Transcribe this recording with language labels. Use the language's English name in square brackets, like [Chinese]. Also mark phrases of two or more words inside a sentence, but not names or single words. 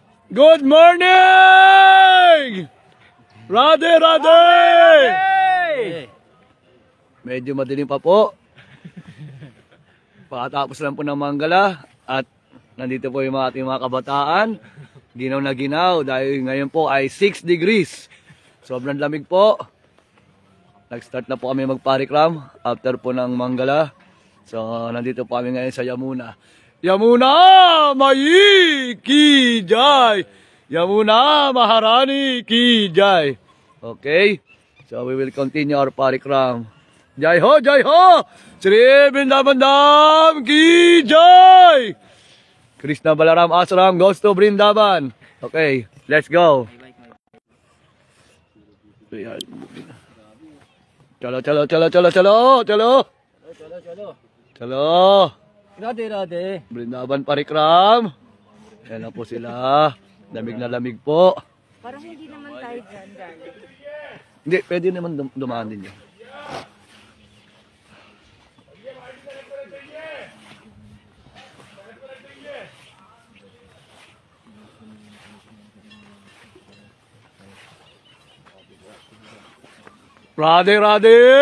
[English] Good morning! [Hindi] राधे, राधे! [Filipino] Medyo madilim pa po. Pakatapos lang po ng Manggala at nandito po yung ating mga kabataan. Ginaw na ginaw dahil ngayon po ay 6 degrees. Sobrang lamig po. Nag-start na po kami magparikram after po ng Manggala. So nandito po kami ngayon sa Yamuna. [Hindi] यमुना मैया की जय! यमुना महारानी की जय! [English] Okay, so we will continue our parikram. [Hindi] जय हो! जय हो! श्री वृन्दावन धाम की जय! [English] Krishna Balaram Ashram goes to Vrindavan. Okay, let's go. [Hindi] चलो, चलो, चलो, चलो, चलो, चलो. चलो, चलो. Chalo. राधे, राधे. वृन्दावन परिक्रम. [Filipino] Yan na po sila. Lamig na lamig po. Parang hindi naman tayo dyan. Hindi, pwede naman dumaan din yan. [Hindi] राधे, राधे.